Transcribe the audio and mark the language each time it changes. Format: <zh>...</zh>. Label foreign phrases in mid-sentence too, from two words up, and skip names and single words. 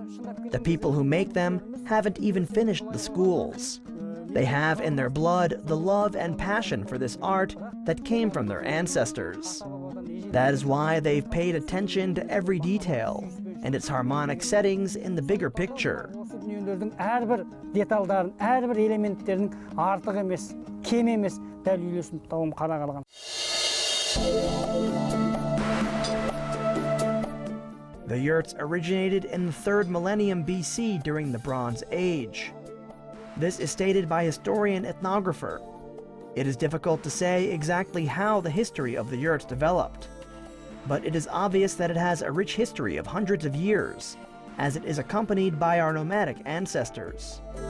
<en>The people who make them haven't even finished the schools. They have in their blood the love and passion for this art that came from their ancestors. That is why they've paid attention to every detail and its harmonic settings in the bigger picture.</en> <kk>Әрбір деталдарын, әрбір элементтерінің артық емес, кем емес, дәл үйлесіп тауым қарағалған.</kk> <en>The yurts originated in the 3rd millennium BC during the Bronze Age. This is stated by historian ethnographer. It is difficult to say exactly how the history of the yurts developed, but it is obvious that it has a rich history of hundreds of years, as it is accompanied by our nomadic ancestors.</en>